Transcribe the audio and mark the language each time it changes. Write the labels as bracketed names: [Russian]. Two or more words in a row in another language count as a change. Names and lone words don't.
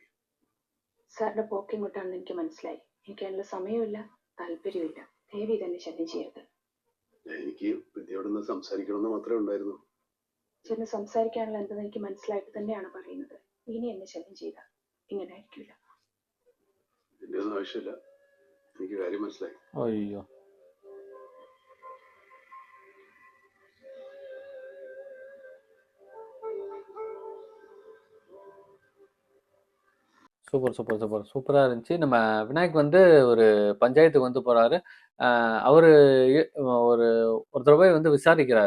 [Malayalam] സാറിന്റെ പോക്ക് എങ്ങോട്ടാണെന്ന് എനിക്ക് മനസ്സിലായി. എനിക്ക് അതിനുള്ള സമയമില്ല, താല്പര്യമില്ല. ദയവ് തന്നെ ശല്യം ചെയ്യരുത്. എനിക്ക് വിദ്യയോടൊന്ന് സംസാരിക്കണമെന്ന് മാത്രമേ ഉണ്ടായിരുന്നു. ചേട്ടന് സംസാരിക്കാനുള്ള എന്തെന്ന് എനിക്ക് മനസ്സിലായിട്ട് തന്നെയാണ് പറയുന്നത്. ഇനി എന്നെ ശല്യം ചെയ്ത ഇങ്ങനെ ആയിരിക്കില്ല. ഇതിന്റെ ഒന്നും ആവശ്യമില്ല. എനിക്ക് കാര്യം മനസ്സിലായി. [Tamil] ஐயோ. சூப்பரா இருந்துச்சு. நம்ம விநாயக் வந்து ஒரு பஞ்சாயத்துக்கு வந்து போறாரு. அவரு ஒருத்தர் போய் வந்து விசாரிக்கிறாரு.